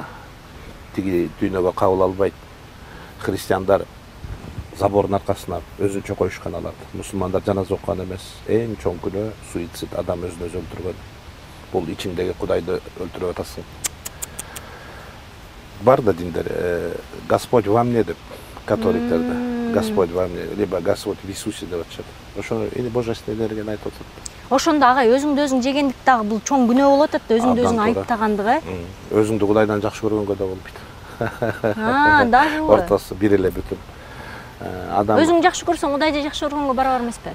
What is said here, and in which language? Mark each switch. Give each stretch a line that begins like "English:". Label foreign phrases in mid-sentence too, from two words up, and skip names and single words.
Kyrgyz: Тиги дүйнөгө кабыл албайт. Христиандар забордун аркасына өзүнчө коюшкан алат. Мусулмандар жаназа окуган эмес. Эң чоң күнөө суицид, адам өзүн өзү өлтүргөн. Бул ичиңдеги Кудайды өлтүрүп атасың. Бар да диндер,
Russian: Господь во мне
Kyrgyz: деп, католиктерде.
Russian: Господь во мне, либо Господь в Иисусе
Kyrgyz: деп атышат. Ошо или божественный энергияны айтып атат. Ошондо агай өзүңдү өзүң жегендик дагы бул чоң күнөө болот атты, өзүңдү өзүң айыптагандыгы. Өзүңдү Кудайдан жакшы көргөнгө да болбойт. Даже ортасы бир эле бүтүн. Адам өзүң жакшы көрсөң Кудайды жакшы көргөнгө барабар эмеспи?